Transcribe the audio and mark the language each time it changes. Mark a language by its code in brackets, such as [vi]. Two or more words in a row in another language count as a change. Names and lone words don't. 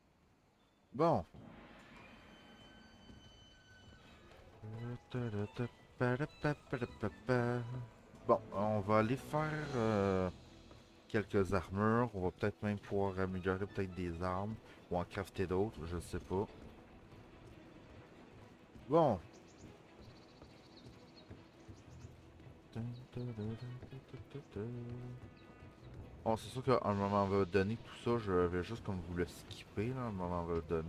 [fr] Bon. Pa-da-pa-pa-da-pa-pa. Bon, on va aller faire quelques armures. On va peut-être même pouvoir améliorer peut-être des armes ou en crafter d'autres, je sais pas. Bon. Bon, c'est sûr qu'à un moment donné, tout ça, je vais juste comme vous le skipper, là, à un moment donné.